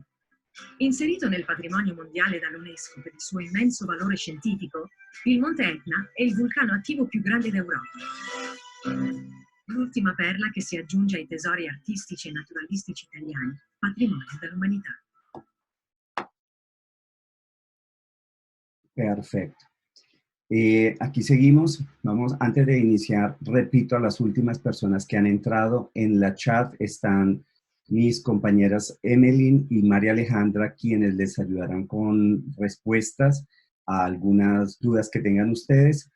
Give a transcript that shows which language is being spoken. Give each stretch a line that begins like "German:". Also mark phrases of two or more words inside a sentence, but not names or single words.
Italian: Inserito nel patrimonio mondiale dall'UNESCO per il suo immenso valore scientifico, il Monte Etna è il vulcano attivo più grande d'Europa. L'ultima perla che si aggiunge ai tesori artistici e naturalistici italiani, patrimonio dell'umanità.
Spanish: Perfecto. Aquí seguimos. Vamos, antes de iniciar, repito a las últimas personas que han entrado en la chat, están mis compañeras Emeline y María Alejandra, quienes les ayudarán con respuestas a algunas dudas que tengan ustedes.